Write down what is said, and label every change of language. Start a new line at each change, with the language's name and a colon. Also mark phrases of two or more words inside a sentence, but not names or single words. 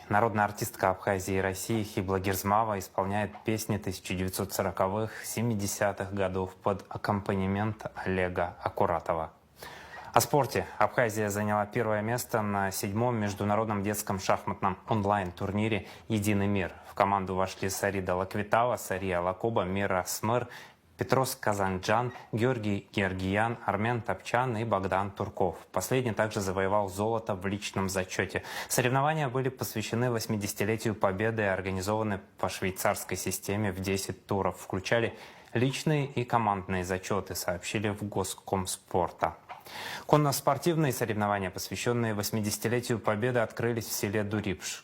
Russian: Народная артистка Абхазии и России Хибла Герзмава исполняет песни 1940-х, 70-х годов под аккомпанемент Олега Акуратова. О спорте. Абхазия заняла первое место на 7-м международном детском шахматном онлайн-турнире «Единый мир». В команду вошли Сарида Лаквитава, Сария Лакоба, Мира Смыр, Петрос Казанджан, Георгий Георгиян, Армен Топчан и Богдан Турков. Последний также завоевал золото в личном зачете. Соревнования были посвящены 80-летию Победы и организованы по швейцарской системе в 10 туров. Включали личные и командные зачеты, сообщили в Госкомспорта. Конно-спортивные соревнования, посвященные 80-летию Победы, открылись в селе Дурипш.